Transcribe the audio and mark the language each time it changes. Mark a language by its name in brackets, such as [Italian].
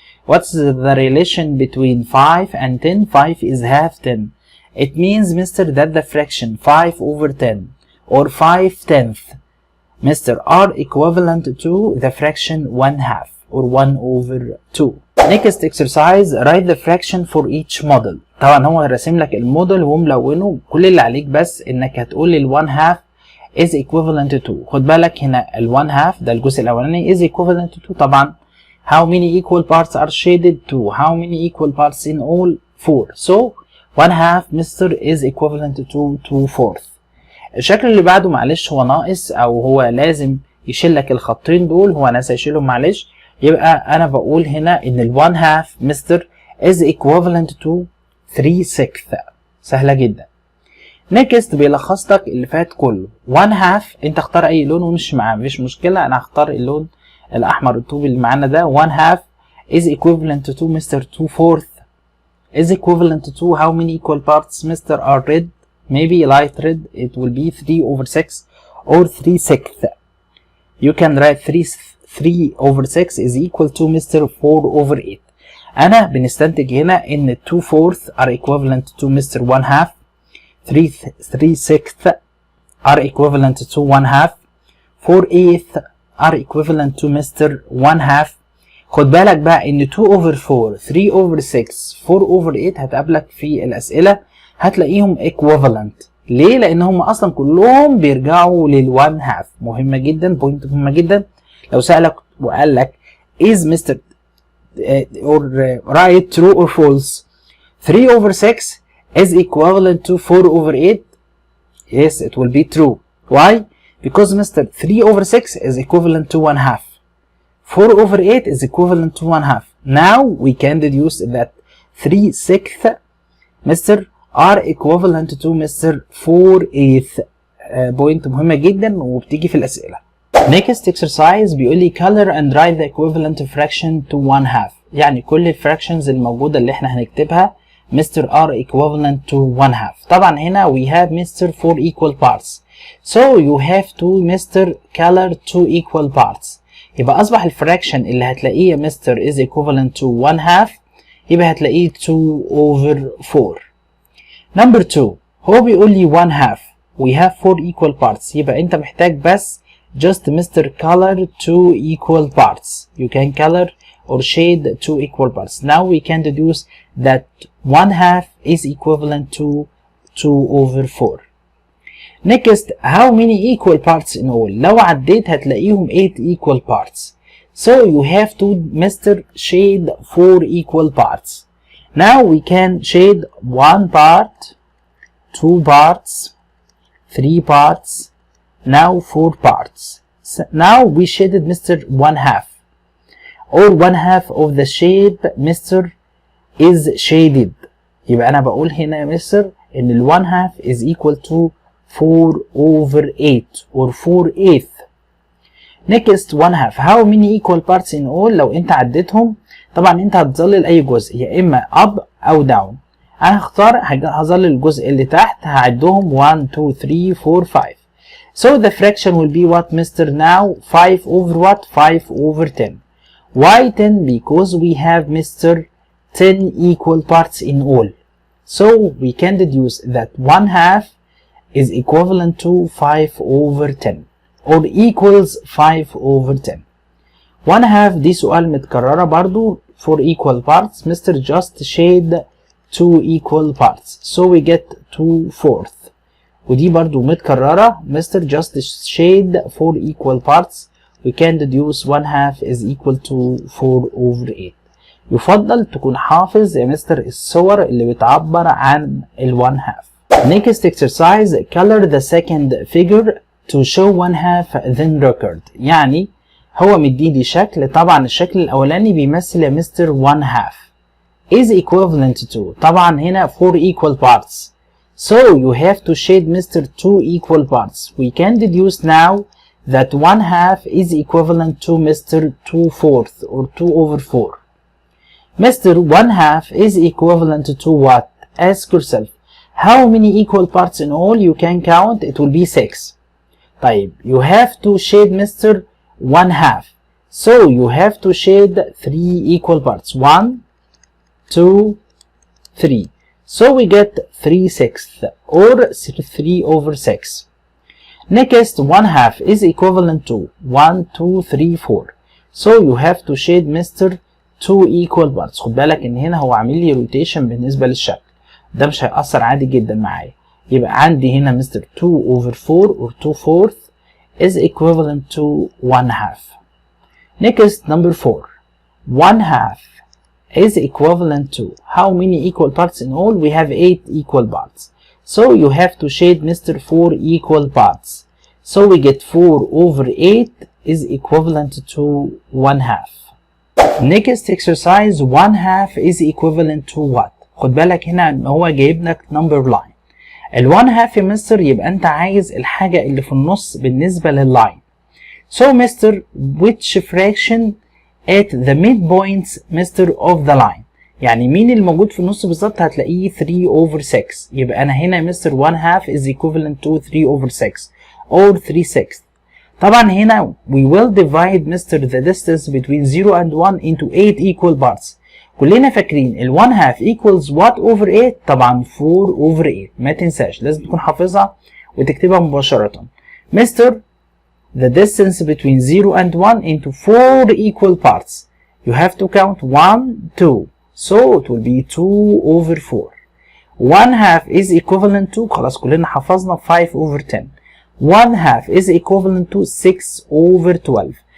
[English] What's the relation between 5 and 10؟ 5 is half 10. It means Mr. that the fraction 5/10 or 5/10 Mr. are equivalent to the fraction 1/2 or 1/2. Next exercise, write the fraction for each model. [Arabic] طبعا هو راسم لك الموديل وملونه. كل اللي عليك بس انك هتقول ال 1/2 [English] is equivalent to. [Arabic] خد بالك هنا ال 1/2 ده الجزء الاولاني [English] is equivalent to. [Arabic] طبعا [English] how many equal parts are shaded to. how many equal parts in all 4. so 1/2 Mr. is equivalent to 2/4. [Arabic] الشكل اللي بعده معلش هو ناقص او هو لازم يشيل لك الخطين دول. هو ناس هيشيلهم معلش. يبقى انا بقول هنا ان ال 1/2 مستر [English] is equivalent to [Arabic] 3/6. سهلة جدا. نيكست بيلخص لك اللي فات كله. 1/2 انت اختار اي لون ومشي معاه مفيش مشكلة. انا هختار اللون الاحمر الطوبي اللي معانا ده. [English] 1/2 is equivalent to mister 2/4 is equivalent to how many equal parts mister are red. maybe light red it will be 3/6 or 3/6. you can write 3/6 is equal to mister 4/8. [Arabic] انا بنستنتج هنا ان 2/4 [English] are equivalent to [Arabic] مستر 1/2. [English] 3/6 are equivalent to 1/2. 4/8 are equivalent to mister 1/2. [Arabic] خد بالك بقى ان 2/4 3/6 4/8 هتقابلك في الاسئله هتلاقيهم equivalent. ليه؟ لان هم اصلا كلهم بيرجعوا لل 1/2. مهمه جدا. بوينت مهمه جدا. لو سالك وقال لك [English] is mister or right true or false 3/6 is equivalent to 4/8. yes it will be true. why? because mister 3/6 is equivalent to 1/2. 4/8 is equivalent to 1/2. now we can deduce that 3/6 mister are equivalent to mister 4/8. [Arabic] بوينت مهمة جدا وبتيجي في الأسئلة. [English] next exercise [Arabic] بيقول لي [English] color and write the equivalent fraction to 1/2. [Arabic] يعني كل الفراكشنز الموجودة اللي احنا هنكتبها مستر [English] are equivalent to [Arabic] 1/2. طبعا هنا [English] we have mister 4 equal parts. so you have to mister color 2 equal parts. [Arabic] يبقى أصبح الفراكشن اللي هتلاقيه مستر [English] is equivalent to [Arabic] 1/2 يبقى هتلاقيه 2/4. [English] number 2 [Arabic] هو بيقول لي [English] 1/2 we have 4 equal parts. [Arabic] يبقى انت محتاج بس [English] just mister color 2 equal parts. you can color or shade 2 equal parts. now we can deduce that 1/2 is equivalent to 2/4. next how many equal parts in all. [Arabic] لو عديت هتلاقيهم 8 [English] equal parts. so you have to mister shade 4 equal parts. now we can shade 1 part 2 parts 3 parts now 4 parts. so now we shaded mister 1/2 or 1/2 of the shape mister is shaded. [Arabic] يبقى انا بقول هنا يا مستر ان ال 1/2 [English] is equal to 4/8 or 4/8. next 1/2 how many equal parts in all. [Arabic] لو انت عديتهم طبعا انت هتظلل اي جزء يا اما up او down. انا هظلل الجزء اللي تحت هعدهم 1 2 3 4 5. [English] so the fraction will be what mister now 5/what 5/10. why 10? because we have mister 10 equal parts in all. so we can deduce that 1/2 is equivalent to 5 over 10 or equals 5 over 10. [Arabic] 1/2 دي سؤال متكررة برضو [English] for equal parts. Mr. just shade 2 equal parts so we get 2/4. [Arabic] ودي برضو متكررة. [English] Mr. just shade 4 equal parts. We can deduce 1/2 is equal to 4 over 8. [Arabic] يفضل تكون حافظ يا مستر الصور اللي بتعبر عن ال 1/2. [English] Next exercise, color the second figure to show 1/2 then record. [Arabic] يعني هو مديني شكل، طبعا الشكل الأولاني بيمثل يا مستر 1/2 [English] is equivalent to، [Arabic] طبعا هنا [English] 4 equal parts. So you have to shade Mr. 2 equal parts. We can deduce now that 1/2 is equivalent to Mr. 2/4 or 2 over 4. Mr. 1/2 is equivalent to what? Ask yourself. How many equal parts in all? You can count. It will be 6. [Arabic] طيب [English] you have to shade Mr. 1/2. So you have to shade 3 equal parts. 1, 2, 3. So we get 3/6 or 3 over 6. Next, 1/2 is equivalent to 1, 2, 3, 4. So you have to shade Mr. 2 equal parts. [Arabic] خد بالك ان هنا هو عامل لي روتيشن بالنسبة للشكل. ده مش هيأثر عادي جدا معايا. يبقى عندي هنا Mr. [English] 2 over 4 or 2/4 is equivalent to 1/2. Next, number 4. 1/2 is equivalent to how many equal parts in all? We have 8 equal parts. So you have to shade Mr. 4 equal parts. So we get 4 over 8 is equivalent to 1/2. Next exercise, 1/2 is equivalent to what? [Arabic] خد بالك هنا ان هو جايب لك [English] number line. [Arabic] ال 1/2 يا مستر يبقى انت عايز الحاجة اللي في النص بالنسبة لللاين. [English] So Mr. which fraction at the midpoints Mr. of the line. [Arabic] يعني مين اللي موجود في النص بالظبط؟ هتلاقيه [English] 3 over 6. [Arabic] يبقى انا هنا [English] Mister 1/2 is equivalent to 3 over 6 or 3/6. [Arabic] طبعا هنا [English] we will divide Mr. the distance between 0 and 1 into 8 equal parts. [Arabic] كلنا فاكرين ال 1/2 [English] equals what over 8؟ [Arabic] طبعا [English] 4 over 8. [Arabic] ما تنساش لازم تكون حافظها وتكتبها مباشرة. [English] Mr. the distance between 0 and 1 into 4 equal parts. You have to count 1, 2. So it will be 2 over 4. 1/2 is equivalent to، [Arabic] خلاص كلنا حفظنا [English] 5 over 10. 1/2 is equivalent to 6 over 12.